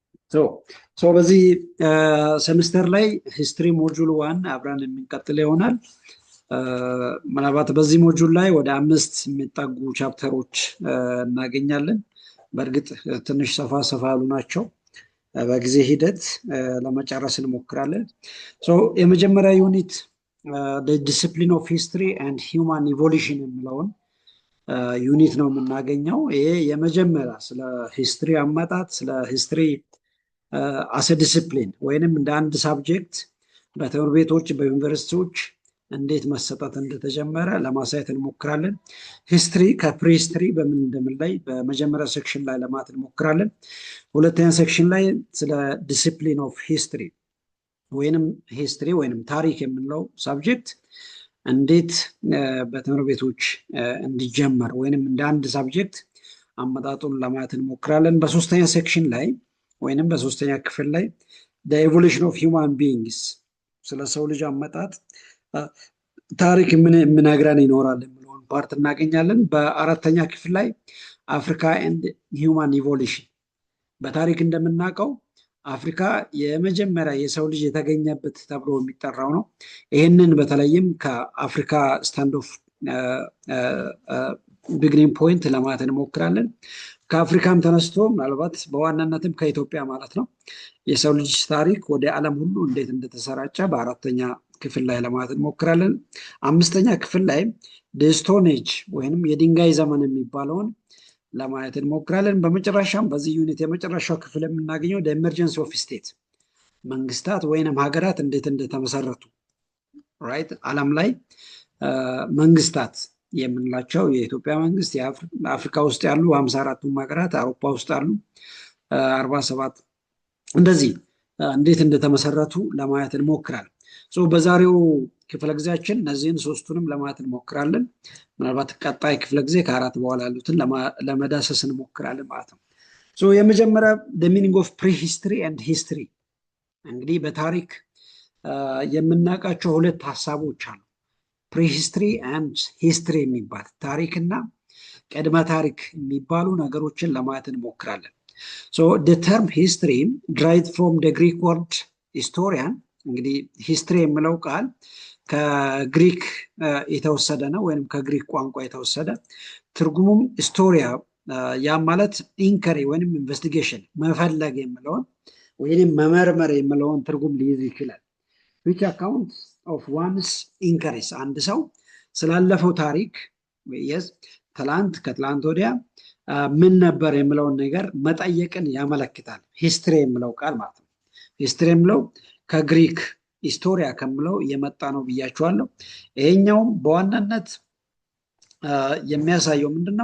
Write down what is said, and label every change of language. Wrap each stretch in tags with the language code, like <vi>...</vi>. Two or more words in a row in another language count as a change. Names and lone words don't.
<am>ሶ በዚህ ሴሚስተር ላይ</am> <en>history module</en> <am>1 አብረን የምንቀጥል ይሆናል። ምናልባት በዚህ ሞጁል ላይ ወደ 5 የሚጠጉ ቻፕተሮች እናገኛለን። በእርግጥ ትንሽ ሰፋ ያሉ ናቸው። በጊዜ ሂደት ለመጨረስ እንሞክራለን። የመጀመሪያ ዩኒት</am> <en>the discipline of history and human evolution</en> <am>የሚለውን ዩኒት ነው የምናገኘው። ይሄ የመጀመሪያ ስለ ሂስትሪ አመጣጥ፣ ስለ</am> <en>history as discipline</en> <am>ወይንም እንደ አንድ ሳብጀክት በትምህርት ቤቶች በዩኒቨርሲቲዎች እንዴት መሰጠት እንደተጀመረ ለማሳየት እንሞክራለን። ሂስትሪ ከፕሪሂስትሪ በምን እንደምንለይ በመጀመሪያ ሴክሽን ላይ ለማየት እንሞክራለን። ሁለተኛ ሴክሽን ላይ ስለ</am> <en>discipline of history</en> <am>ወይንም ሂስትሪ ወይንም ታሪክ የምንለው ሳብጀክት እንዴት በትምህርት ቤቶች እንዲጀመር ወይንም እንደ አንድ ሳብጀክት አመጣጡን ለማየት እንሞክራለን። በሶስተኛ ሴክሽን ላይ ወይንም በሶስተኛ ክፍል ላይ</am> <en>the evolution of human beings</en> <am>ስለ ሰው ልጅ አመጣጥ ታሪክ ምን ነግረን ይኖራል የሚለውን ፓርት እናገኛለን። በአራተኛ ክፍል ላይ አፍሪካ</am> <en>and human evolution</en> <am>በታሪክ እንደምናውቀው አፍሪካ የመጀመሪያ የሰው ልጅ የተገኘበት ተብሎ የሚጠራው ነው። ይህንን በተለይም ከአፍሪካ</am> <en>stand of beginning point</en> <am>ለማየት እንሞክራለን። ከአፍሪካም ተነስቶ ምናልባት በዋናነትም ከኢትዮጵያ ማለት ነው የሰው ልጅ ታሪክ ወደ ዓለም ሁሉ እንዴት እንደተሰራጨ በአራተኛ ክፍል ላይ ለማየት እንሞክራለን። አምስተኛ ክፍል ላይ</am> <en>stone age</en> <am>ወይንም የድንጋይ ዘመን የሚባለውን ለማየት እንሞክራለን። በመጨረሻም በዚህ ዩኒት የመጨረሻው ክፍል የምናገኘው</am> <en>the emergence of state</en> <am>መንግስታት ወይንም ሀገራት እንዴት እንደተመሰረቱ ራይት ዓለም ላይ መንግስታት የምንላቸው የኢትዮጵያ መንግስት የአፍሪካ ውስጥ ያሉ 54ቱም ሀገራት አውሮፓ ውስጥ ያሉ 47 እንደዚህ እንዴት እንደተመሰረቱ ለማየት እንሞክራለን። በዛሬው ክፍለ ጊዜያችን እነዚህን ሶስቱንም ለማየት እንሞክራለን። ምናልባት ቀጣይ ክፍለ ጊዜ ከአራት በኋላ ያሉትን ለመዳሰስ እንሞክራለን ማለት ነው። የመጀመሪያ</am> <en>the meaning of prehistory and history</en> <am>እንግዲህ በታሪክ የምናውቃቸው ሁለት ሀሳቦች አሉ።</am> <en>prehistory and history</en> <am>የሚባል ታሪክና ቅድመ ታሪክ የሚባሉ ነገሮችን ለማየት እንሞክራለን።</am> <en>the term history derived from the Greek word historian</en> <am>እንግዲህ ሂስትሪ የሚለው ቃል ከግሪክ የተወሰደ ነው ወይንም ከግሪክ ቋንቋ የተወሰደ ትርጉሙም ስቶሪያ ያ ማለት ኢንከሪ ወይንም ኢንቨስቲጌሽን መፈለግ የሚለውን ወይንም መመርመር የሚለውን ትርጉም ሊይዝ ይችላል።</am> <en>which account of one's inquiries</en> <am>አንድ ሰው ስላለፈው ታሪክ ወይስ ትላንት ከትላንት ወዲያ ምን ነበር የሚለውን ነገር መጠየቅን ያመለክታል ሂስትሪ የሚለው ቃል ማለት ነው። ሂስትሪ የሚለው ከግሪክ ሂስቶሪያ ከምለው የመጣ ነው ብያችኋለሁ። ይሄኛው በዋናነት የሚያሳየው ምንድነው?</am>